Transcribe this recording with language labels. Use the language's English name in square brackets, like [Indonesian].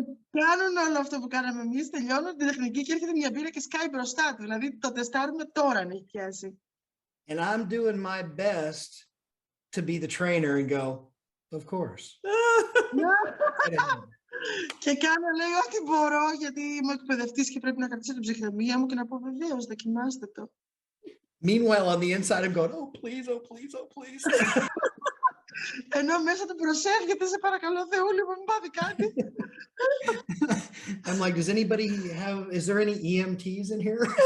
[Greek] Κάνουν όλο αυτό που κάναμε εμείς, τελειώνουν την τεχνική και έρχεται μια μπύρα και σκάει μπροστά του. Δηλαδή, το τεστάρουμε τώρα, αν έχει πιάσει. [English] And I'm doing my best to be the trainer and go, of course. [Greek] Και κάνω, λέει, ό,τι μπορώ, γιατί είμαι εκπαιδευτής και πρέπει να κρατήσω την ψυχραιμία μου και να πω, βεβαίως, δοκιμάστε το. [English] Meanwhile, on the inside, I'm going, oh, please, oh, please, oh, please. [Greek] Ενώ μέσα του προσεύχεται, σε παρακαλώ, Θεούλη μου, μην πάθει κάτι. [English] I'm like, is there any EMTs in here?